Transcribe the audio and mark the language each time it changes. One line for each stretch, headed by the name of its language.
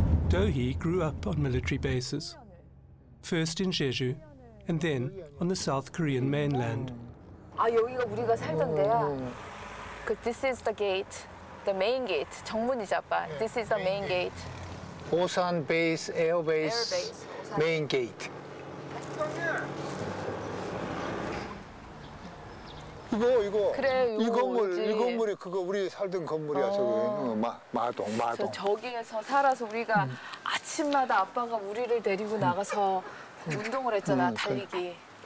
English: Do Hee grew up on military bases, first in Jeju and then on the South Korean mainland.
Korean: 아, 여기가 우리가 살던 데야.
English: This is the gate, the main gate.
Korean: 정문이죠, 아빠.
English: This is the main gate. 오산 베이스, 에어베이스, 오산. 메인 게이트.
Korean: 이거. 그래, 이 요거지. 건물이 그거 우리 살던 건물이야, 저기. 마동. 저기에서 살아서 우리가 아침마다 아빠가 우리를 데리고 나가서 운동을 했잖아, 달리기.